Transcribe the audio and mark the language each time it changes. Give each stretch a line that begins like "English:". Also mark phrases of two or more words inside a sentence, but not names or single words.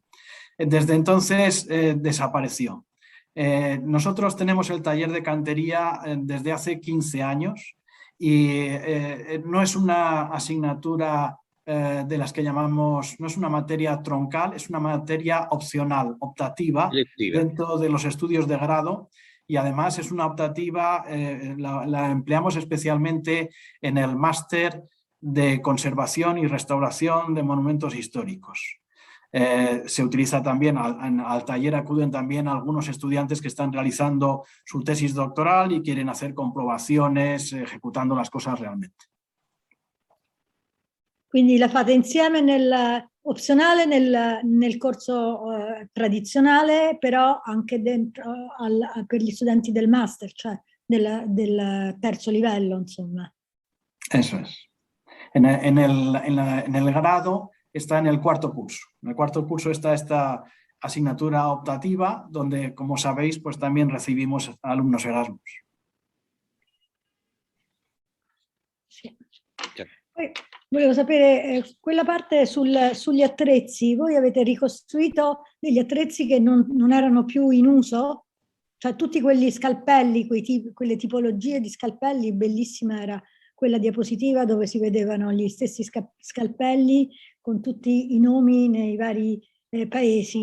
Spanish: Desde entonces desapareció. Nosotros tenemos el taller de cantería desde hace 15 años y no es una asignatura de las que llamamos, no es una materia troncal, es una materia opcional, optativa, dentro de los estudios de grado, y además es una optativa, la empleamos especialmente en el máster de conservación y restauración de monumentos históricos. Se utiliza también, al taller acuden también algunos estudiantes que están realizando su tesis doctoral y quieren hacer comprobaciones ejecutando las cosas realmente.
Italian: Quindi la fate insieme opzionale nel corso tradizionale, però anche dentro per gli studenti del master, cioè del terzo livello, insomma.
Spanish: Eso es. En el grado está en el cuarto curso. En el cuarto curso está esta asignatura optativa, donde, como sabéis, pues también recibimos alumnos Erasmus.
Italian: Sì. Poi volevo sapere quella parte sugli attrezzi. Voi avete ricostruito degli attrezzi che non erano più in uso? Cioè tutti quegli scalpelli, quelle tipologie di scalpelli, bellissima era quella diapositiva dove si vedevano gli stessi scalpelli con tutti i nomi nei vari paesi.